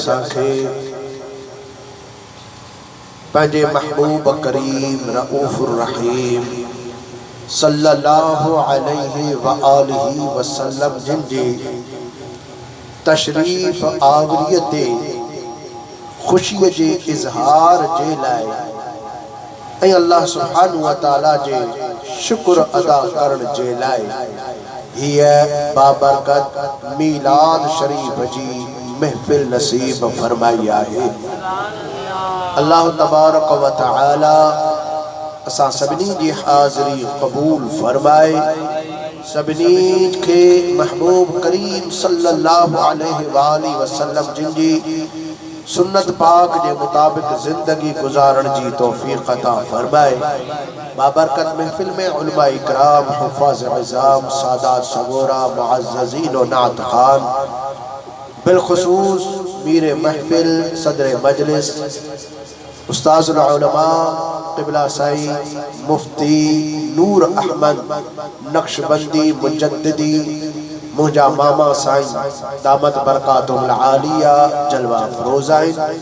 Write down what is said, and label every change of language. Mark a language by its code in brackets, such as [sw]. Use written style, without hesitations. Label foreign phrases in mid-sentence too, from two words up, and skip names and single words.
[sd] असांखे पंहिंजे महबूब करीम [ar] الرؤوف الرحيم صلى الله عليه وآله وسلم [sd] जिन जी तशरीफ़ आवरीअ ते ख़ुशीअ जे इज़हार जे लाइ ऐं [ar] الله سبحانه وتعالى [sd] जे शुक्र अदा करण जे लाइ हीअ बाबरकत मीलाद शरीफ जी महफिल नसीब फरमाई आहे। [ar] الله تبارك وتعالى [sd] असां सभिनी जी हाज़िरी क़बूल फरमाए, सभिनी खे महबूब करीम [ar] صلى الله عليه وآله وسلم [sd] जिन जी सुन्नत पाक के मुताबिक जिंदगी गुजारण जी तौफीक अता फरमाए। बाबरकत महफिल में उलमा इकराम, हुफ़ाज़ इज़ाम, सादात सगोरा, मुअज़्ज़ज़ीन व नात खान, बिलखुसूस मीर महफिल सदर मजलिस उस्ताज़ुल उलमा क़िबला साई मुफ्ती नूर अहमद नक्शबंदी मुजद्दिदी मुंहिंजा मामा साईं [ar] دامت بركاته العالية [sd] जलवा फ़रोज़ाइन